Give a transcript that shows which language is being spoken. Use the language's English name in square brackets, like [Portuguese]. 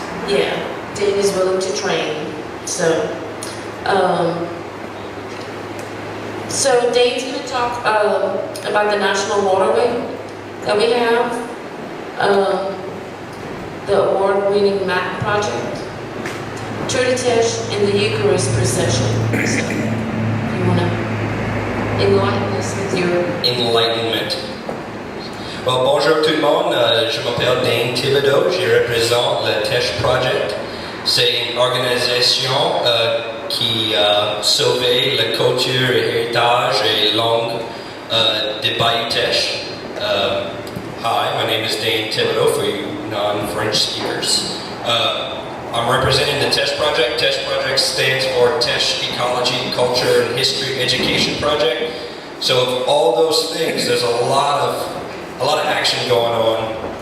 [English] yeah, Dane is willing to train. So Dane's going to talk about the national waterway that we have, the award-winning MAP project, Tesh, and the Eucharist procession. So, you want to enlighten us with your enlightenment. [French] Well, bonjour tout le monde. Je m'appelle Dane Thibodeau. Je représente le Tesh Project. C'est une organisation qui a sauvé la culture, héritage et langue de Bayou Tesh. [English] Hi, my name is Dane Thibodeau for you non-French speakers. I'm representing the Tesh Project. Tesh Project stands for Tesh Ecology, Culture, and History Education Project. So of all those things, there's a lot of action going on.